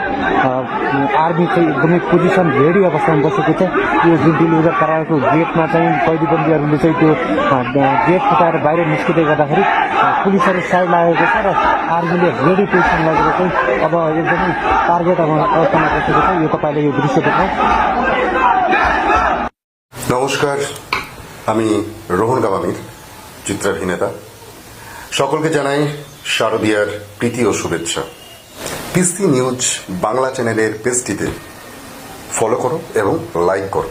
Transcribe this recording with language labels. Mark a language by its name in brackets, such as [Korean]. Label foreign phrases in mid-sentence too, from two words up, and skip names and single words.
[Nepali] आर्मी चाहिँ एकदमै [English] position ready [Nepali] अवस्थामा बसेको छ। यो जुन दिल्ली बजार कारागारको गेटमा चाहिँ कैदीबन्दीहरूले चाहिँ त्यो गेट फुटाएर बाहिर निस्किँदै गर्दाखेरि पुलिसहरू साइड लागेको छ र आर्मीले [English] ready position [Nepali] लगेर चाहिँ अब एकदमै टार्गेट अवस्थामा बसेको छ। यो तपाईँले यो दृश्य देखाउँ। [Bangla] নমস্কার, আমি রোহন গামামির চিত্রাভিনেতা। সকলকে জানাই শারদীয়ার প্রীতি ও শুভেচ্ছা। পিসি নিউজ বাংলা চ্যানেলের পেজটিতে ফলো করো এবং লাইক করো।